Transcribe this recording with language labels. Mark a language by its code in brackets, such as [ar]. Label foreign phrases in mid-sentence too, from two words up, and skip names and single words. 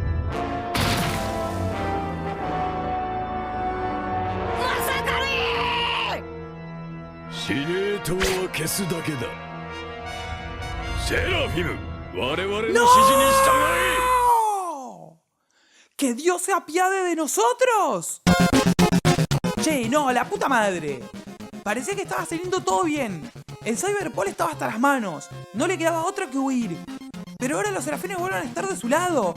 [ja] 司令塔は消すだけだ。セラフィム、我々の指示に従え。 [es] ¡No! ¡Que Dios se apiade de nosotros! Che, no, la puta madre. Parecía que estaba saliendo todo bien. El Cyberpol estaba hasta las manos. No le quedaba otra que huir. Pero ahora los serafines vuelven a estar de su lado.